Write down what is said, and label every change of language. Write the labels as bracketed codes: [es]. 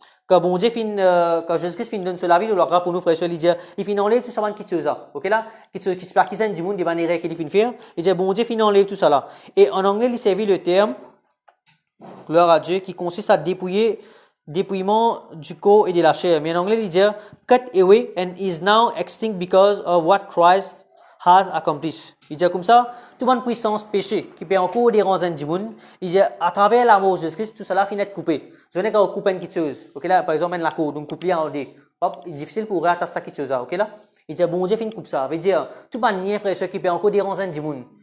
[fr] Quand bon Dieu quand Jésus-Christ finit donne la vie, le grâce pour nous, frères et sœurs, il dit, il finit enlève tout ça, bonne quelque chose là. Ok là? Quelque chose qui se passe, qui s'est dimanche, des manières qu'il finit faire. Il dit, bon Dieu, finit enlève tout ça là. Et en anglais, il servit le terme, gloire à Dieu, qui consiste à dépouillement du corps et de la chair. Mais en anglais, il dit [en] cut away and is now extinct because of what Christ has accomplished. [fr] Il dit comme ça, toute bonne puissance péché qui peut encore déranger du monde, il dit à travers l'amour de Jésus-Christ, tout cela finit de couper. Je n'ai qu'à couper une chose. Ok là, par exemple, la cour, donc couper en deux. Hop, il est difficile pour rattacher ça quelque chose là. Ok là, il dit bon Dieu finit coupe ça. Ça veut dire toute bonne lien frère qui peut encore déranger du monde.